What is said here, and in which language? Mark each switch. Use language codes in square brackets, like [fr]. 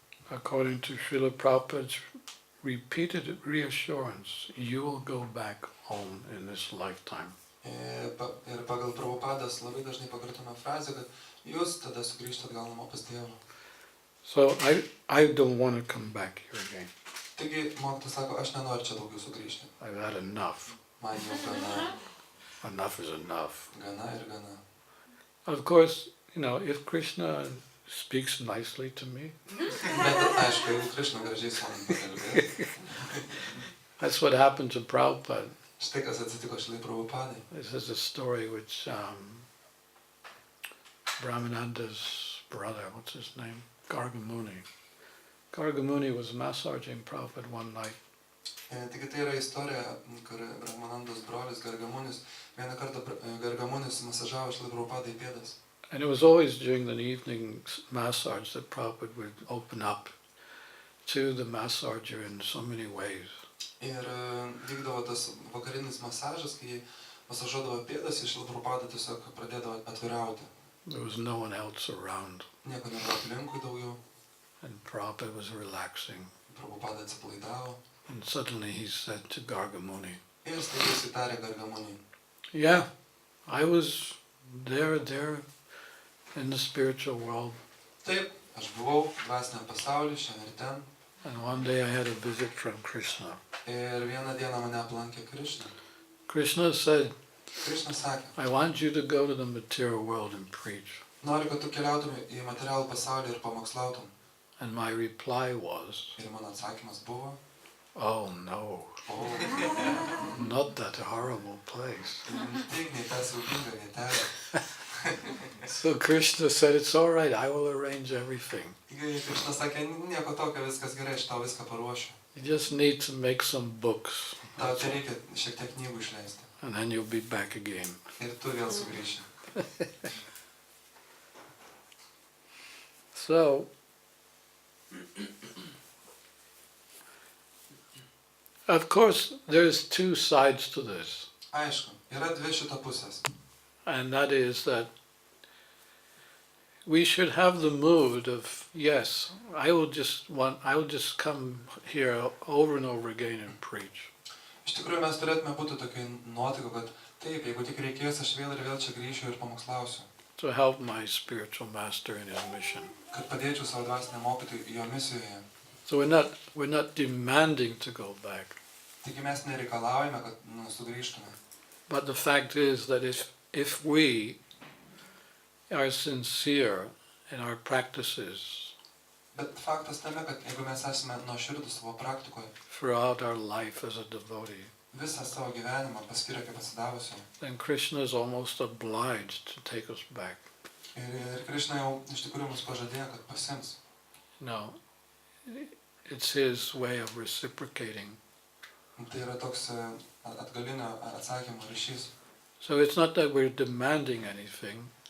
[en] According to Srila Prabhupada's repeated reassurance, you will go back home in this lifetime. [lt] Ir pagal Prabhupadas labai dažnai pakartoma frazė, kad jūs tada sugrįžtat gal namo pas Dievą. [en] So I don't want to come back here again. [lt] Taigi mokytojas sako, aš nenoriu čia daugiau sugrįžti. [en] I've had enough. [lt] Man jau gana. [en] Enough is enough. [lt] Gana ir gana. [en] Of course, if Krishna speaks nicely to me, [lt] Bet aišku, jeigu Krishna gražiai su manim pakalbės. [en] that's what happened to Prabhupada. [lt] Štai kas atsitiko Šilai Prabhupadai. [en] This is a story which Brahmananda's brother, what's his name? Gargamuni. Gargamuni was massaging Prabhupada one night. [lt] Taigi tai yra istorija, kur Brahmanandos brolis Gargamunis, vieną kartą Gargamunis masažavo Šilai Prabhupadai pėdas. [en] And it was always during the evening massage that Prabhupada would open up to the massager in so many ways. [lt] Ir vykdavo tas vakarinis masažas, kai masažuodavo pėdas, ir Šilai Prabhupada tiesiog pradėdavo atvirauti. [en] There was no one else around. [lt] Nieko nebuvo aplinkui daugiau. [en] And Prabhupada was relaxing. [lt] Prabhupada atsipalaidavo. [en] And suddenly he said to Gargamuni, [lt] Ir staiga jis įtarė Gargamuniui. [en] yeah, I was there in the spiritual world. [lt] Taip, aš buvau dvasiniam pasaulyje, šiandien ir ten. [en] And one day I had a visit from Krishna. [lt] Ir vieną dieną mane aplankė Krishna. [en] Krishna said, [lt] Krishna sakė, [en] I want you to go to the material world and preach. [lt] noriu, kad tu keliautum į materialų pasaulį ir pamokslautum. [en] And my reply was, [lt] Ir mano atsakymas buvo, [en] oh no, not that horrible place. [lt] Tik nei ta siaubinga vietelė. [en] So Krishna said, it's all right, I will arrange everything. [lt] Taigi Krishna sakė, nieko tokio, viskas gerai, aš tau viską paruošiu. [en] You just need to make some books, [lt] Tau tai reikia šiek tiek knygų išleisti. [en] and then you'll be back again. [lt] Ir tu vėl sugrįši. [en] So, of course, there's two sides to this. [lt] Aišku, yra dvi šito pusės. [en] And that is that we should have the mood of, yes, I will just come here over and over again and preach. [lt] Iš tikrųjų, mes turėtume būti tokiai nuotaiko, kad taip, jeigu tik reikės, aš vėl ir vėl čia grįšiu ir pamokslausiu. [en] To help my spiritual master in his mission. [lt] Kad padėčiau savo dvasiniam mokytojui jo misijoje. [en] So we're not demanding to go back. [lt] Taigi mes nereikalaujame, kad sugrįžtume. [en] But the fact is that if we are sincere in our practices [lt] Bet faktas tame, kad jeigu mes esame nuoširdūs savo praktikoje, [en] throughout our life as a devotee, [lt] visą savo gyvenimą paskiria kaip atsidavusiam, [en] then Krishna is almost obliged to take us back. [lt] ir Krishna jau iš tikrųjų mus pažadėjo, kad pasims. [en] No, it's his way of reciprocating. [lt] Tai yra toks atgalinio atsakymo ryšys. [en] So it's not that we're demanding anything,